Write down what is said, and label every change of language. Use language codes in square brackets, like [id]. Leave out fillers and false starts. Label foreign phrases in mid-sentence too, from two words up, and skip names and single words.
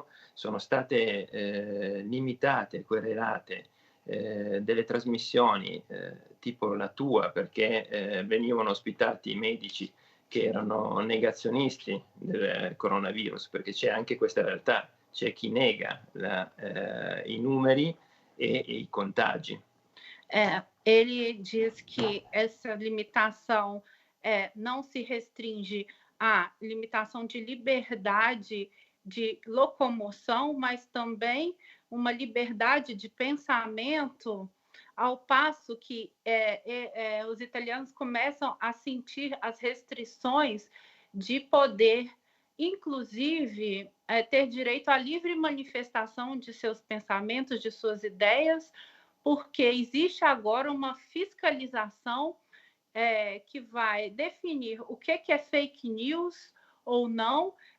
[it] Sono state limitate, querelate delle trasmissioni tipo la tua, perché venivano ospitati medici che erano negazionisti del coronavirus, perché c'è anche questa realtà, c'è chi nega i numeri e i contagi. [pt] Ele diz que essa limitação não se restringe à limitação de liberdade de locomoção, mas também uma liberdade de pensamento, ao passo que os italianos começam a sentir as restrições de poder, inclusive ter direito à livre manifestação de seus pensamentos, de suas ideias, porque existe agora uma fiscalização que vai definir o que é [en] fake news [pt] ou não,